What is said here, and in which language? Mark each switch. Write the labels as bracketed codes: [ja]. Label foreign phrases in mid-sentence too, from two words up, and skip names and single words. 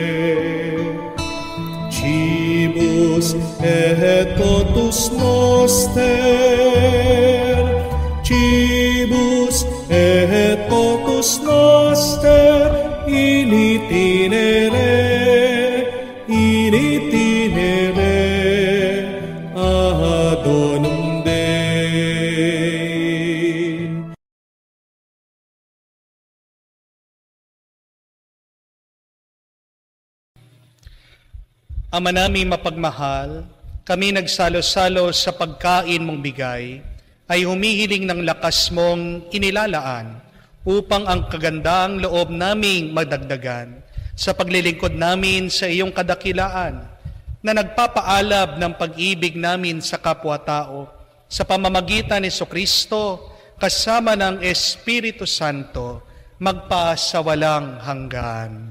[la] Cibus et totus noster, cibus et totus noster, in itinere adonum Dei. [tl] Ama naming mapagmahal, kami nagsalo-salo sa pagkain mong bigay, ay humihiling ng lakas mong inilalaan upang ang kagandaang loob naming madagdagan sa paglilingkod namin sa iyong kadakilaan na nagpapaalab ng pag-ibig namin sa kapwa-tao sa pamamagitan ni Jesucristo kasama ng Espiritu Santo magpasawalang hanggan.